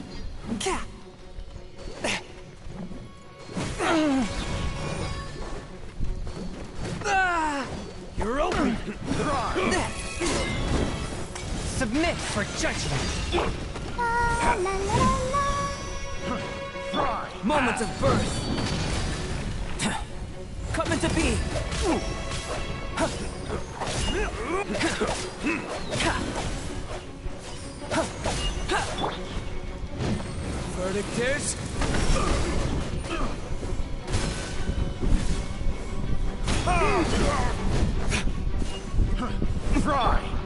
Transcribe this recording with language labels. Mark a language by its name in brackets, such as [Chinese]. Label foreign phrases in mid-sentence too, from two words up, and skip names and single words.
[English] You're open! Submit for judgment. La, la, la, la. Moment of birth. Come into being. Verdict is... Fry!